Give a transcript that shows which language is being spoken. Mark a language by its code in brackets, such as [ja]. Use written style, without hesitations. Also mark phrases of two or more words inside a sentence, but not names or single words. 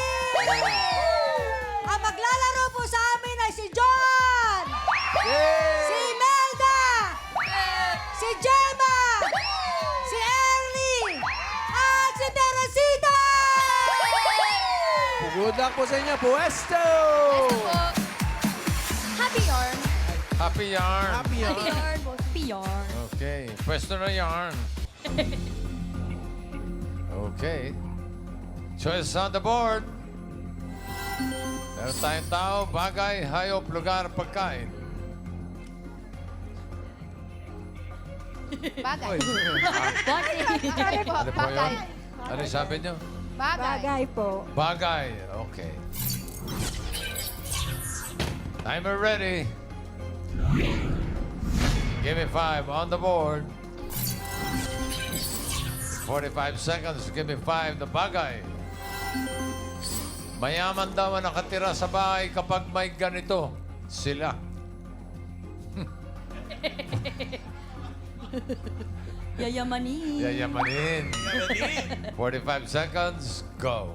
[tl] Ang maglalaro po sa amin ay si John! Si Imelda! Si Gemma! Si Ernie! At si Teresita! [en] Good luck [tl] po sa inyo, Puesto! Happy yarn. Happy yarn. Happy yarn. Yarn, boss. Yarn. Okay. Pwesto na yarn. Okay. [en] Choice on the board. [tl] Meron tayong tao, bagay, hayop, lugar, pagkain. Bagay. Bossing. Sorry po, Ano po yun? bagay. Ano yung sabi nyo? Bagay. po. Bagay. Okay. [en] Timer ready. Give me 5 on the board. 45 seconds. Give me 5 [tl] na bagay. Mayaman daw ang nakatira sa bahay kapag may ganito. Sila. Yayamanin. Yayamanin. [en] 45 seconds. Go.